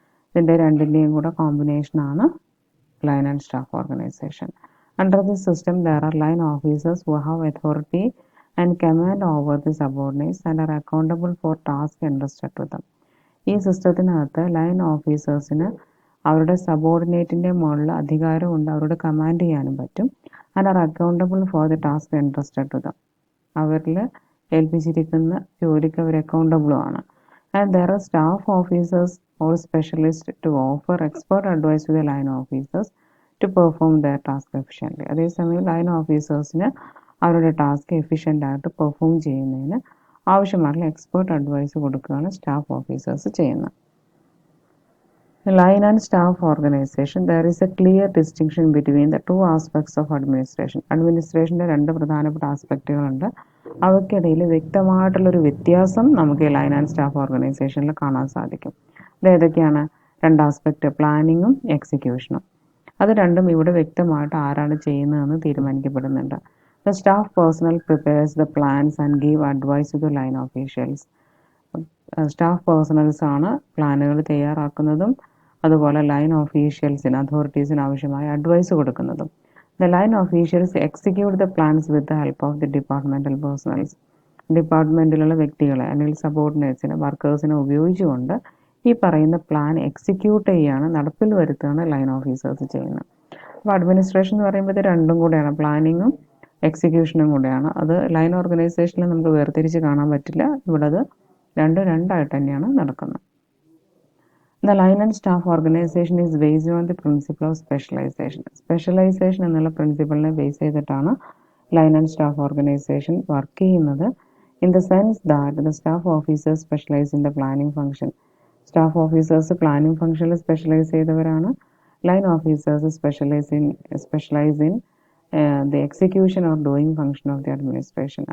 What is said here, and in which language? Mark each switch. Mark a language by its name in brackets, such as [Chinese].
[Malayalam] ഇതിൻ്റെ രണ്ടിൻ്റെയും കൂടെ കോമ്പിനേഷനാണ് line and staff organisation. [English] Under this system, there are line officers who have authority and command over the subordinates and are accountable for tasks entrusted to them. [Malayalam] ഈ സിസ്റ്റത്തിനകത്ത് line ഓഫീസേഴ്സിന് അവരുടെ സബോർഡിനേറ്റിൻ്റെ മുകളിൽ അധികാരമുണ്ട്, അവരോട് command ചെയ്യാനും പറ്റും. [English] and are accountable for the task entrusted to them. [Malayalam] അവരിൽ ഏൽപ്പിച്ചിരിക്കുന്ന ജോലിക്ക് അവർ അക്കൗണ്ടബിളുമാണ്. [English] And there are staff officers or specialist to offer expert advice to the line officers to perform their task efficiently. [Malayalam] അതേസമയം ലൈൻ ഓഫീസേഴ്സിന് അവരുടെ task efficient ആയിട്ട് perform ചെയ്യുന്നതിന് ആവശ്യമായിട്ടുള്ള expert advice കൊടുക്കുകയാണ് staff officers ചെയ്യുന്നത്. [English] Line and staff organization, there is a clear distinction between the two aspects of administration. [Malayalam] അഡ്മിനിസ്ട്രേഷൻ്റെ രണ്ട് പ്രധാനപ്പെട്ട ആസ്പെക്റ്റുകളുണ്ട്. അവയ്ക്കിടയിൽ വ്യക്തമായിട്ടുള്ളൊരു വ്യത്യാസം നമുക്ക് ഈ ലൈൻ ആൻഡ് സ്റ്റാഫ് ഓർഗനൈസേഷനിൽ കാണാൻ സാധിക്കും. ഇത് ഏതൊക്കെയാണ്? രണ്ട് ആസ്പെക്റ്റ്, പ്ലാനിങ്ങും എക്സിക്യൂഷനും. അത് രണ്ടും ഇവിടെ വ്യക്തമായിട്ട് ആരാണ് ചെയ്യുന്നതെന്ന് തീരുമാനിക്കപ്പെടുന്നുണ്ട്. [English] The staff personnel prepares the plans and give advice to the line officials. [Malayalam] Staff personnels ആണ് പ്ലാനുകൾ തയ്യാറാക്കുന്നതും അതുപോലെ ലൈൻ ഓഫീഷ്യൽസിന് അതോറിറ്റീസിന് ആവശ്യമായ അഡ്വൈസ് കൊടുക്കുന്നതും. [English] The line officials execute the plans with the help of the departmental personnels. [Malayalam] ഡിപ്പാർട്ട്മെന്റിലുള്ള വ്യക്തികളെ അല്ലെങ്കിൽ സബോർഡിനേറ്റ്സിനെ വർക്കേഴ്സിനെ ഉപയോഗിച്ചുകൊണ്ട് ഈ പറയുന്ന പ്ലാൻ എക്സിക്യൂട്ട് ചെയ്യുകയാണ്, നടപ്പിൽ വരുത്തുകയാണ് ലൈൻ ഓഫീസേഴ്സ് ചെയ്യുന്നത്. അപ്പോൾ അഡ്മിനിസ്ട്രേഷൻ എന്ന് പറയുമ്പോൾ ഇത് രണ്ടും കൂടെയാണ്, പ്ലാനിങ്ങും എക്സിക്യൂഷനും കൂടെയാണ്. അത് ലൈൻ ഓർഗനൈസേഷനിൽ നമുക്ക് വേർതിരിച്ച് കാണാൻ പറ്റില്ല. ഇവിടെ അത് രണ്ടായിട്ട് തന്നെയാണ് നടക്കുന്നത്. [English] The line and staff organization is based on the principle of specialization. [Malayalam] Specialisation എന്നുള്ള പ്രിൻസിപ്പിളിനെ ബേസ് ചെയ്തിട്ടാണ് line and staff organisation work ചെയ്യുന്നത്. [English] In the sense that the staff officers specialise in the planning function. [Malayalam] Staff officers planning ഫംഗ്ഷനിൽ specialise ചെയ്തവരാണ്. [English] Line officers specialise in the execution or doing function of the administration.